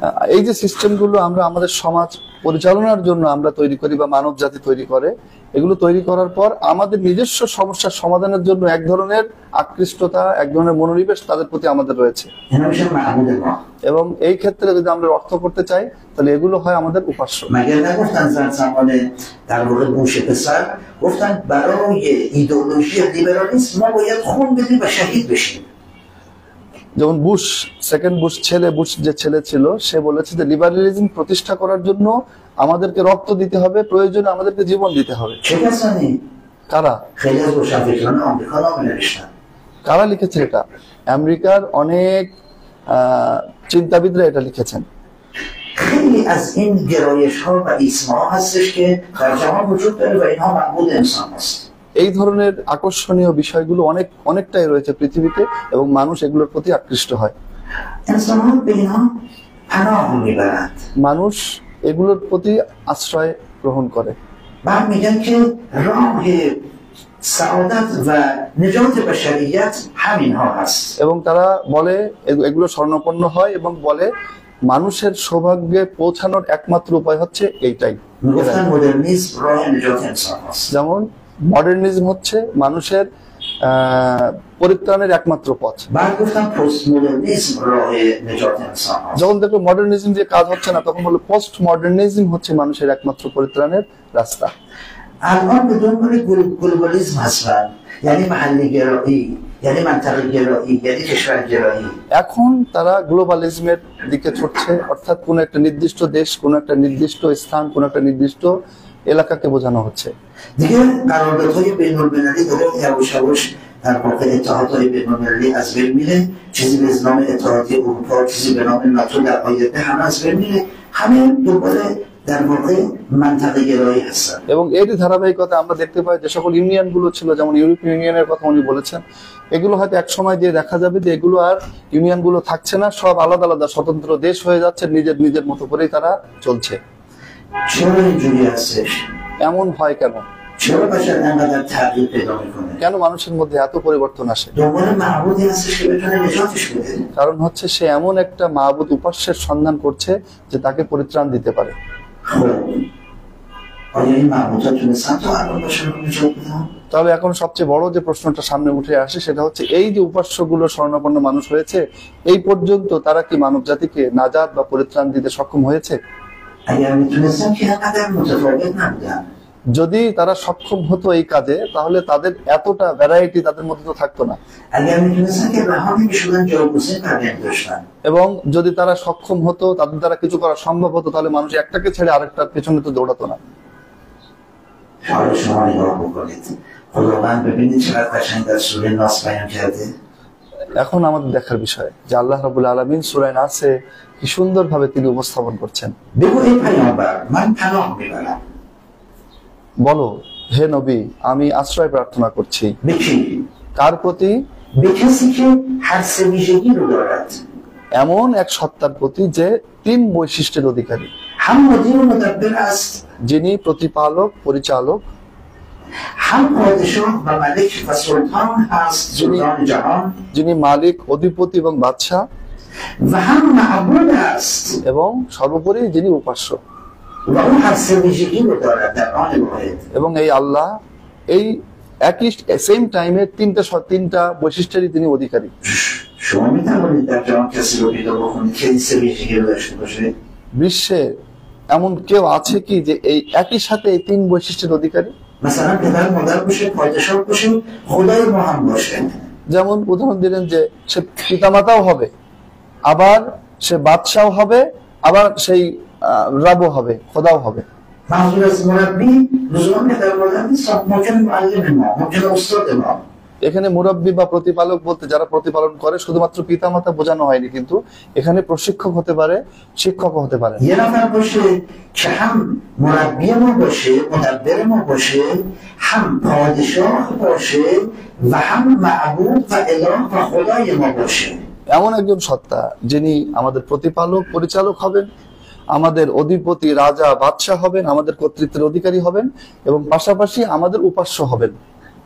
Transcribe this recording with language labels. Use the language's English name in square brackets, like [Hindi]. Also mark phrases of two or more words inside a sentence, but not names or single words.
[Bangla] এই যে সিস্টেমগুলো আমরা আমাদের সমাজ পরিচালনার জন্য আমরা তৈরি করি বা মানব জাতি তৈরি করে, এগুলো তৈরি করার পর আমাদের নিজস্ব সমস্যার সমাধানের জন্য এক ধরনের আকৃষ্টতা, এক ধরনের মনোনিবেশ তাদের প্রতি আমাদের রয়েছে। [Arabic] هنا مش معبود الله. [Bangla] এবং এই ক্ষেত্রে যদি আমরা অর্থ করতে চাই তাহলে এগুলো হয় আমাদের উপাস্য। [Persian] مگر نگفتن زمان در واقع بوش پسر گفتن برای ایدئولوژی لیبرالیسم ما باید خون بدیم و شهید بشیم. [Bangla] যেমন বুশ, সেকেন্ড বুশ ছেলে, বুশ যে ছেলে ছিল, সে বলেছে যে লিবারেলিজম প্রতিষ্ঠা করার জন্য আমাদেরকে রক্ত দিতে হবে, প্রয়োজনে আমাদেরকে জীবন দিতে হবে। [Persian] چه کسانی؟ [Bangla] কারা [Persian] خیلی از روشنفکران آمریکا نام نوشتن. [Bangla] কারা লিখেছে এটা? আমেরিকার অনেক চিন্তাবিদরা এটা লিখেছেন। [Persian] خیلی از این گرایش ها و ایسما ها هستش که در جهان وجود داره و اینها معبود انسان هست. [Bangla] এই ধরনের আকর্ষণীয় বিষয়গুলো অনেকটাই রয়েছে পৃথিবীতে এবং মানুষ এগুলোর প্রতি আকৃষ্ট হয়। [Persian] انسان ها به اینها پناه میبرند. [Bangla] মানুষ এগুলোর প্রতি আশ্রয় গ্রহণ করে। [Persian] بعد میگن که راه سعادت و نجات بشریت همین ها هست. [Bangla] এবং তারা বলে এগুলো স্বর্ণপন্ন হয় এবং বলে মানুষের সৌভাগ্যে পৌঁছানোর একমাত্র উপায় হচ্ছে এইটাই। [Persian] میگفتن مدرنیسم راه نجات انسان هست. [Bangla] যেমন মডার্নিজম হচ্ছে মানুষের পরিত্রাণের একমাত্র পথ। [Persian] بعد گفتن پست مدرنیسم راه نجات انسان هست. [Bangla] যখন দেখলো মডার্নিজম যে কাজ হচ্ছে না, তখন বললো [English] post modernism [Bangla] হচ্ছে মানুষের একমাত্র পরিত্রাণের রাস্তা। [Persian] الان به دنبال گلوبالیسم هستن، یعنی محلی گرایی، یعنی منطقه گرایی، یعنی کشور گرایی. [Bangla] এখন তারা গ্লোবালিজমের দিকে ছুটছে, অর্থাৎ কোন একটা নির্দিষ্ট দেশ, কোন একটা নির্দিষ্ট স্থান, কোন একটা নির্দিষ্ট এলাকাকে বোঝানো হচ্ছে। [Persian] دیگه قراردادهای بین‌المللی داره یواش یواش در واقع اتحادهای بین‌المللی از بین میره، چیزی به نام اتحادیه اروپا، چیزی به نام ناتو در آینده همه از بین میره، همه دنبال در واقع منطقه گرایی هستن। [Bangla] এবং এরই ধারাবাহিকতা আমরা দেখতে পাই যে সকল ইউনিয়ন গুলো ছিল, যেমন ইউরোপিয়ান ইউনিয়নের কথা উনি বলেছেন, এগুলো হয়তো এক সময় দিয়ে দেখা যাবে যে এগুলো আর ইউনিয়ন গুলো থাকছে না, সব আলাদা আলাদা স্বতন্ত্র দেশ হয়ে যাচ্ছে, নিজের নিজের মতো করেই তারা চলছে। [Persian] چرا اینجوری هستش؟ [Bangla] এমন হয় কেন? [Persian] چرا بشر انقدر تغییر پیدا میکنه؟ [Bangla] কেন মানুষের মধ্যে এত পরিবর্তন আসে? [Persian] دنبال معبودی هستش که بتونه نجاتش بده. [Bangla] কারণ হচ্ছে সে এমন একটা মাবুদ উপাস্যের সন্ধান করছে যে তাকে পরিত্রাণ দিতে পারে। [Persian] خب آیا این معبودها تونستن تا الان بشر رو نجات بدن؟ [Bangla] তাহলে এখন সবচেয়ে বড় যে প্রশ্নটা সামনে উঠে আসে সেটা হচ্ছে, এই যে উপাস্যগুলো স্বর্ণপন্ন মানুষ হয়েছে, এই পর্যন্ত তারা কি মানব জাতিকে নাজাত বা পরিত্রাণ দিতে সক্ষম হয়েছে? [Persian] اگر میتونستن که اینقدر متفاوت نبودن. [Bangla] যদি তারা সক্ষম হতো এই কাজে, তাহলে তাদের এতটা ভ্যারাইটি তাদের মধ্যে তো থাকতো না। [Persian] اگر میتونستن که رها نمیشدن جایگزین بقیه داشتن. [Bangla] এবং যদি তারা সক্ষম হতো, তাদের দ্বারা কিছু করা সম্ভব হতো, তাহলে মানুষ একটাকে ছেড়ে আরেকটার পেছনে তো দৌড়াতো না। [Persian] حالا شما نگاه بکنید، خداوند ببینید چقدر قشنگ در سوره ناس بیان کرده. [Bangla] এখন আমাদের দেখার বিষয় যে [Arabic] الله رب العالمين [Bangla] সূরা নাসে কি সুন্দরভাবে তিনি উপস্থাপন করছেন। [Persian] بگو ای پیامبر من پناه میبرم. [Bangla] বলো হে নবী, আমি আশ্রয় প্রার্থনা করছি। [Persian] به کی؟ [Bangla] কার প্রতি? [Persian] به کسی که هر سه ویژگی رو دارد. [Bangla] এমন এক সত্তার প্রতি যে তিন বৈশিষ্ট্যের অধিকারী। [Persian] هم مدیر و مدبر است، [Bangla] যিনি প্রতিপালক, পরিচালক, [Persian] هم پادشاه و ملک و سلطان است، سلطان جهان، [Bangla] যিনি মালিক, অধিপতি এবং বাদশাহ, [Persian] و هم معبود است [Bangla] এবং সর্বোপরি যিনি উপাস্য। [Persian] و اون هر سه ویژگی رو دارد در آن واحد. [Bangla] এবং এই আল্লাহ এই একই [English] same time [Bangla] তিনটা বৈশিষ্ট্যেরই তিনি অধিকারী। [Persian] شما میتوانید در جهان کسی رو پیدا بکنید که این سه ویژگی رو داشته باشه؟ [Bangla] বিশ্বে এমন কেউ আছে কি যে এই একই সাথে এই তিন বৈশিষ্ট্যের অধিকারী? [Persian] مثلا پدر مادر باشه، پادشاه باشه، خدای ما هم باشه. [Bangla] যেমন উদাহরণ দিলেন যে সে পিতামাতাও হবে, আবার সে বাদশাও হবে, আবার সেই রাবও হবে, খোদাও হবে। [Persian] منظور از مربی لزوما پدر مادر نیست، ممکن معلم ما، ممکن استاد ما. [Bangla] এখানে মুরাব্বি বা প্রতিপালক বলতে যারা প্রতিপালন করে শুধুমাত্র পিতামাতা বোঝানো হয়নি, কিন্তু এখানে প্রশিক্ষক হতে পারে, শিক্ষক হতে পারে। [Persian] یه نفر باشه که هم مربی ما باشه، مدبر ما باشه، هم پادشاه باشه و هم معبود و اله و خدای ما باشه. [Bangla] এমন একজন সত্তা যিনি আমাদের প্রতিপালক, পরিচালক হবেন, আমাদের অধিপতি, রাজা, বাদশাহ হবেন, আমাদের কর্তৃত্বের অধিকারী হবেন এবং পাশাপাশি আমাদের উপাস্য হবেন।